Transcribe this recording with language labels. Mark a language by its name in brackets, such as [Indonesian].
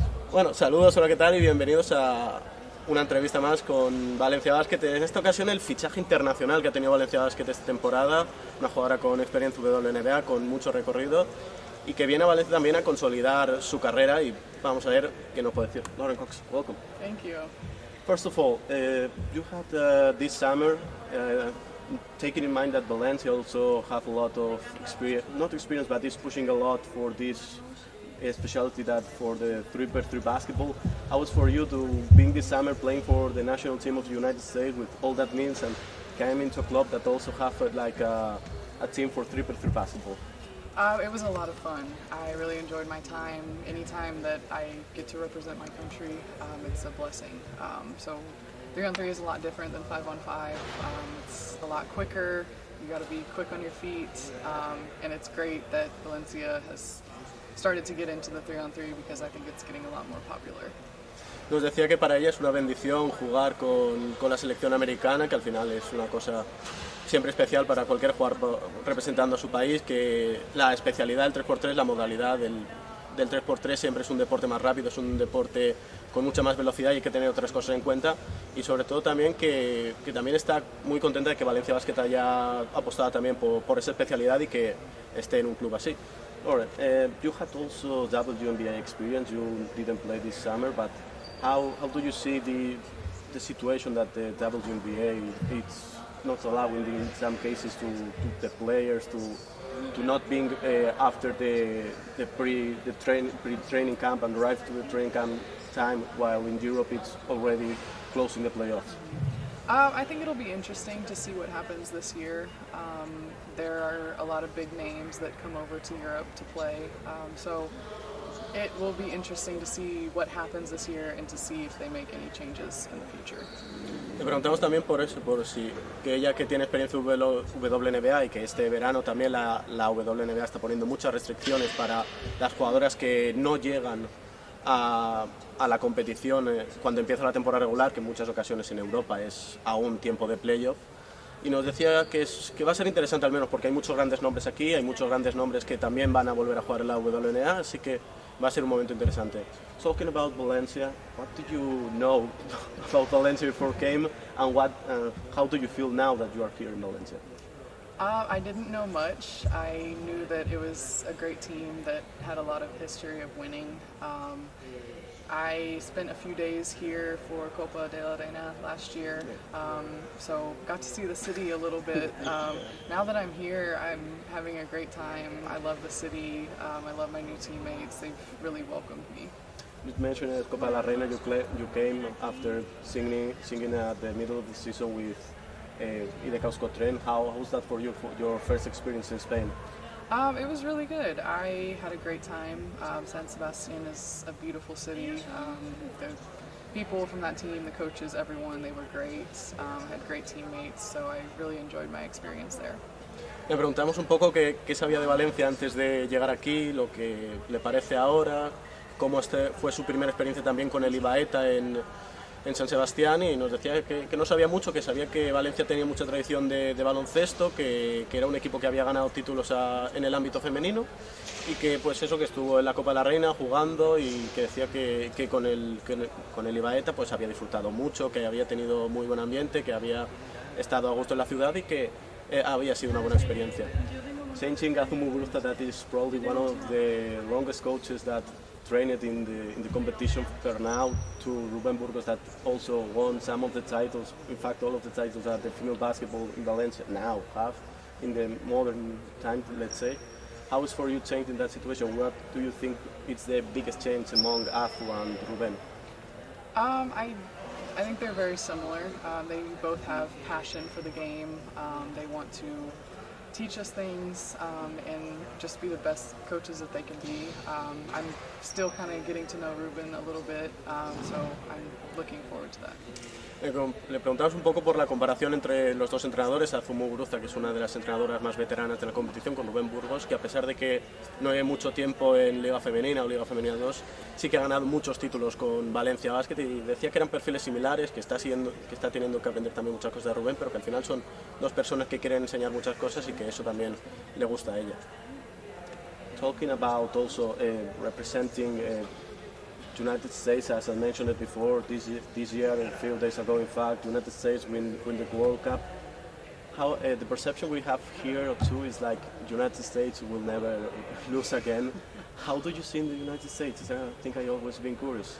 [Spanish] Bueno, saludos, hola, ¿qué tal? Y bienvenidos a una entrevista más con Valencia Basket. En esta ocasión el fichaje internacional que ha tenido Valencia Basket esta temporada, una jugadora con experiencia WNBA, con mucho recorrido y que viene a Valencia también a consolidar su carrera y vamos a ver qué nos puede decir. [English] Lauren Cox, welcome. Thank you. First of all, you had this summer, taking in mind that Valencia also have a lot of experience, not experience, but is pushing a lot for this specialty that for the 3x3 basketball. How was for you to being this summer playing for the national team of the United States with all that means and came into a club that also have a team for 3x3 basketball? It was a lot of fun. I really enjoyed my time. Anytime that I get to represent my country, it's a blessing. So 3-on-3 is a lot different than 5-on-5. It's a lot quicker. You got to be quick on your feet, and it's great that Valencia has started to get into the 3-on-3 because I think it's getting a lot more popular. [Spanish] Nos decía que para ella es una bendición jugar con la selección americana, que al final es una cosa siempre especial para cualquier jugador representando a su país, que la especialidad del 3x3, la modalidad del 3x3 siempre es un deporte más rápido, es un deporte con mucha más velocidad y hay que tener otras cosas en cuenta, y sobre todo también que también está muy contenta de que Valencia Basket haya apostado también por esa especialidad y que esté en un club así. [English] Alright, you had also WNBA experience, you didn't play this summer, but how do you see the situation that the WNBA it's not allowing in some cases to the players to not being after the pre-training camp and arrive to the training camp time, while in Europe it's already closing the playoffs? I think it'll be interesting to see what happens this year. There are a lot of big names that come over to Europe to play, so it will be interesting to see what happens this year and to see if they make any changes in the future. [Spanish] Le preguntamos también por eso, por si que ella que tiene experiencia en WNBA y que este verano también la WNBA está poniendo muchas restricciones para las jugadoras que no llegan a la competición cuando empieza la temporada regular, que en muchas ocasiones en Europa es aún tiempo de playoff. Y nos decía que va a ser interesante al menos porque hay muchos grandes nombres aquí, hay muchos grandes nombres que también van a volver a jugar en la WNBA, así que va a ser un momento interesante. [English] Talking about Valencia, what do you know about Valencia before came, and how do you feel now that you are here in Valencia? I didn't know much. I knew that it was a great team that had a lot of history of winning. I spent a few days here for Copa de la Reina last year, so got to see the city a little bit. Now that I'm here, I'm having a great time. I love the city. I love my new teammates. They've really welcomed me. You mentioned at Copa de la Reina you came after singing at the middle of the season with Tren. How was that for you, for your first experience in Spain? It was really good. I had a great time. San Sebastian is a beautiful city. The people from that team, the coaches, everyone, they were great. I had great teammates, so I really enjoyed my experience there. [Spanish] Le preguntamos un poco qué sabía de Valencia antes de llegar aquí, lo que le parece ahora, cómo fue su primera experiencia también con el Ibaeta en San Sebastián, y nos decía que no sabía mucho, que sabía que Valencia tenía mucha tradición de baloncesto, que era un equipo que había ganado títulos en el ámbito femenino y que pues eso, que estuvo en la Copa de la Reina jugando, y que decía que con el Ibaeta pues había disfrutado mucho, que había tenido muy buen ambiente, que había estado a gusto en la ciudad y que había sido una buena experiencia. [English] Saying Azumu Gurusta, that is probably one of the longest coaches that trained in the competition per now, to Rubén Burgos that also won some of the titles, in fact all of the titles that the female basketball in Valencia now have in the modern time, let's say. How is for you changing that situation? What do you think is the biggest change among Azu and Rubén? I think they're very similar. They both have passion for the game. They want to teach us things and just be the best coaches that they can be. I'm still kind of getting to know Ruben a little bit, so I'm looking forward to that. [Spanish] Le preguntamos un poco por la comparación entre los dos entrenadores, Azumu Guruza, que es una de las entrenadoras más veteranas de la competición, con Rubén Burgos, que a pesar de que no hay mucho tiempo en Liga Femenina o Liga Femenina 2, sí que ha ganado muchos títulos con Valencia Basket, y decía que eran perfiles similares, que está teniendo que aprender también muchas cosas de Rubén, pero que al final son dos personas que quieren enseñar muchas cosas y que eso también le gusta a ella. [English] Talking about also representing United States, as I mentioned it before, this year, a few days ago, in fact, United States win the World Cup. How the perception we have here too is like United States will never lose again. How do you see in the United States? I think I always been curious.